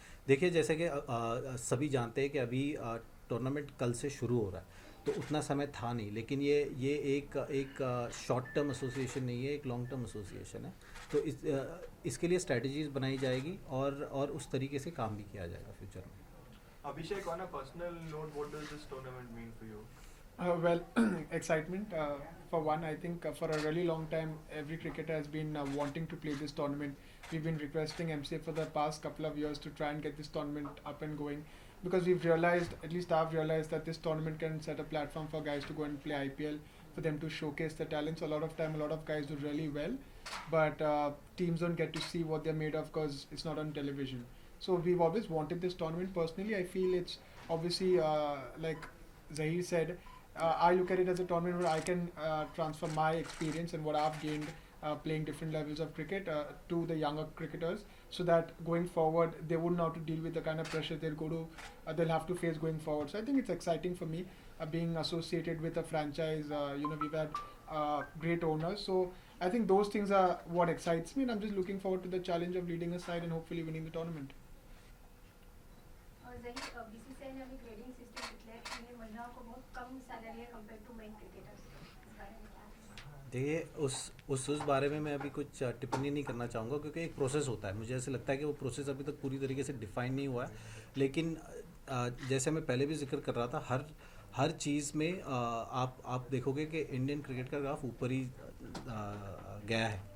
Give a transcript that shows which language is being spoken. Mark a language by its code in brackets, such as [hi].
[hi] देखिए, जैसे कि सभी जानते हैं कि अभी टूर्नामेंट कल से शुरू हो रहा है, तो उतना समय था नहीं, लेकिन ये एक शॉर्ट टर्म एसोसिएशन नहीं है, एक लॉन्ग टर्म एसोसिएशन है। तो इसके लिए स्ट्रेटजीज बनाई जाएगी और उस तरीके से काम भी किया जाएगा फ्यूचर में। [en] Abhishek, on a personal note, what does this tournament mean for you? Well, excitement. For one, I think for a really long time, every cricketer has been wanting to play this tournament. We've been requesting MCA for the past couple of years to try and get this tournament up and going, because we've realized, at least I've realized, that this tournament can set a platform for guys to go and play IPL, for them to showcase their talents. A lot of time, a lot of guys do really well, but teams don't get to see what they're made of because it's not on television. So we've always wanted this tournament. Personally, I feel it's obviously like Zahir said, I look at it as a tournament where I can transfer my experience and what I've gained playing different levels of cricket to the younger cricketers, so that going forward they wouldn't have to deal with the kind of pressure they'll have to face going forward. So I think it's exciting for me being associated with a franchise. We've had great owners, so I think those things are what excites me, and I'm just looking forward to the challenge of leading a side and hopefully winning the tournament. [hi] जही BCCI ने अभी grading system declare की है, महिलाओं को बहुत कम salary है compare to main cricketers, इस बारे में क्या? देखिए, उस बारे में मैं अभी कुछ टिप्पणी नहीं करना चाहूँगा, क्योंकि एक प्रोसेस होता है। मुझे ऐसे लगता है कि वो प्रोसेस अभी तक पूरी तरीके से डिफाइन नहीं हुआ है, लेकिन जैसे मैं पहले भी जिक्र कर रहा था, हर चीज़ में आप देखोगे कि इंडियन क्रिकेट का ग्राफ ऊपर ही गया है।